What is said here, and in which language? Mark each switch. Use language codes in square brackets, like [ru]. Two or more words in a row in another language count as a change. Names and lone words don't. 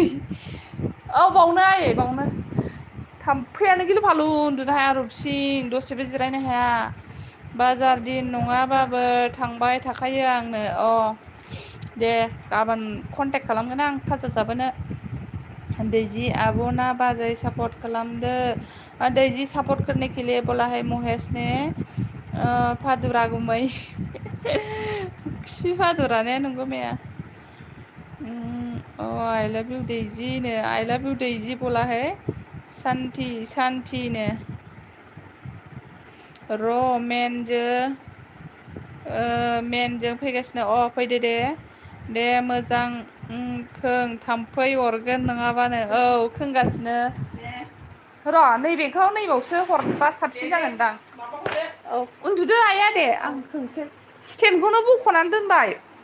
[brx] बावनो आयै बावनो थाम्फैयानो गिलु फालु उन्दुनो हाया रुपसिं दसेबो जिरायनो हाया बाजार दिन नङाबाबो थांबाय थाखायो आंनो दे गाबोन कन्टेक्ट खालामगोन आं खाजा जाबोनो दैजि आब'ना बाजै सापर्ट खालामदो दैजि [hi] सापर्ट करने के लिए बोला है महेश ने [brx] फादुरा गुमै खि फादुराने नंगौ मैया [en] I love you [hi] दैजी ने [en] I love you [hi] दैजी बोला है शांति ने [brx] र' मेनजों फैगासिनो फैदो दे मोजां खों थाम्फै अरगोन नङाबानो खोंगासिनो र' नैबेखौ नैबावसो हरबा साबसिन जागोनदां उन्दुदो आइया दे आं खोंसै स्टेन्डखौनो बख'नानै दोनबाय